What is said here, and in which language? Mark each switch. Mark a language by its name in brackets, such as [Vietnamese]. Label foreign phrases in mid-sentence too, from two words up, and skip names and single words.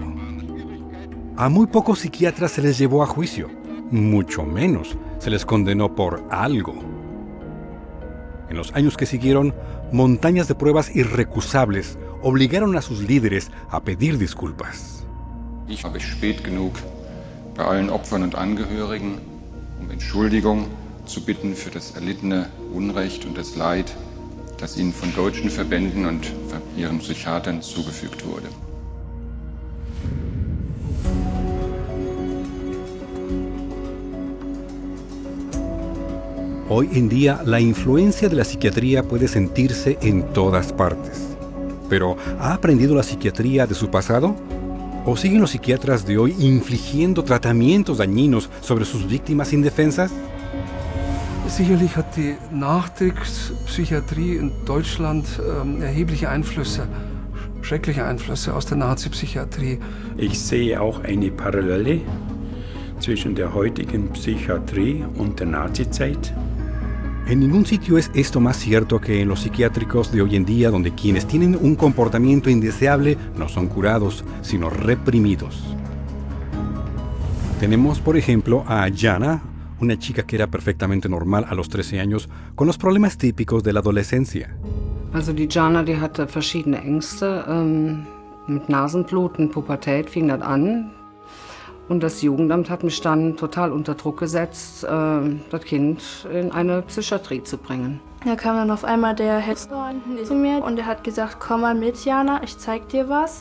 [Spanish] A muy pocos psiquiatras se les llevó a juicio, mucho menos se les condenó por algo. En los años que siguieron, montañas de pruebas irrecusables obligaron a sus líderes a pedir disculpas. [German] Ich habe spät genug bei allen Opfern und Angehörigen Entschuldigung zu bitten für das erlittene Unrecht und das Leid, das ihnen von deutschen Verbänden und ihren Psychiatern zugefügt wurde. [Spanish] Hoy en día, la influencia de la psiquiatría puede sentirse en todas partes. Pero, ¿ha aprendido la psiquiatría de su pasado? ¿O siguen los psiquiatras de hoy infligiendo tratamientos dañinos sobre sus víctimas indefensas? [German] Sicherlich hat die Nachkriegspsychiatrie in Deutschland erhebliche Einflüsse, schreckliche Einflüsse aus der Nazi-Psychiatrie. Ich sehe auch eine Parallele zwischen der heutigen Psychiatrie und der Nazizeit. [Spanish] En ningún sitio es esto más cierto que en los psiquiátricos de hoy en día, donde quienes tienen un comportamiento indeseable no son curados, sino reprimidos. Tenemos, por ejemplo, a Jana, una chica que era perfectamente normal a los 13 años, con los problemas típicos de la adolescencia. [German] Also die Jana, die hatte verschiedene Ängste, mit Nasenbluten, Pubertät fing das an. Und das Jugendamt hat mich dann total unter Druck gesetzt, das Kind in eine Psychiatrie zu bringen. Da kam dann auf einmal der Hester zu mir und er hat gesagt, komm mal mit, Jana, ich zeig dir was.